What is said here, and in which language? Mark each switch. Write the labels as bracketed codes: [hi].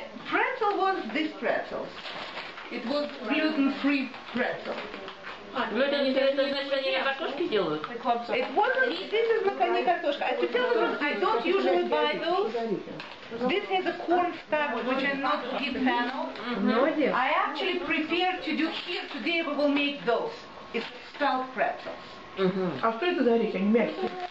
[en] Pretzel was this pretzel. It was gluten-free pretzel. [ru] Ну это значит, они на картошке делают? [en] It wasn't, this is not any картошка. To tell you the truth, I don't usually buy those. This has a cornstarch, which I'm not a big fan of. I actually prepared to do here, today we will make those. It's spelt pretzels. [ru] А что это за орехи? Они мягкие.